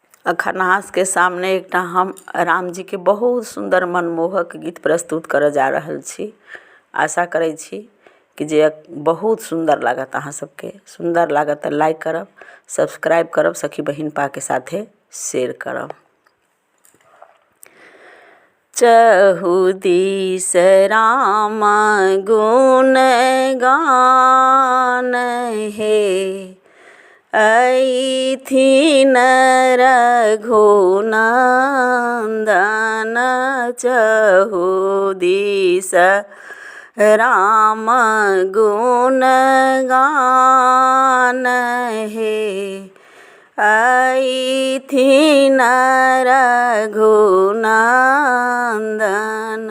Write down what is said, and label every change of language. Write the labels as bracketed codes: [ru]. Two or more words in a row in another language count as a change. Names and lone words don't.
[mai] अखनास के सामने एकटा हम राम जी के बहुत सुंदर मनमोहक गीत प्रस्तुत करऽ जा रहल छी। आशा करै छी कि जे बहुत सुंदर लागत, अहाँ सबके सुंदर लागत तऽ लाइक करब, सब्सक्राइब करब, सखी बहिन पा के साथे शेयर करब। चहु दिस राम गुण गान हे, ऐथिन रघुनंदन। चहु दिस राम गुण गान हे, ऐथिन रघुनंदन।